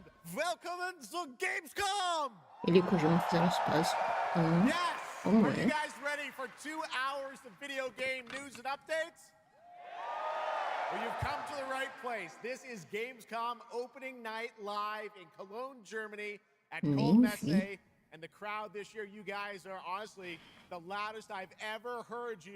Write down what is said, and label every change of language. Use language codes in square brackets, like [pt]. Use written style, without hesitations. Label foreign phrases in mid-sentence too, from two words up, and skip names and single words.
[de] Willkommen zu Gamescom! [pt] Ele e o Kojima fizeram as pazes. Como [en] Are you [pt] é? [en] guys ready for 2 hours of video game news and updates? Well, you've come to the right place. This is Gamescom Opening Night live in Cologne, Germany at [pt] Nem [en] Messe. [pt] vi. [en] And the crowd this year, you guys are honestly the loudest I've ever heard you.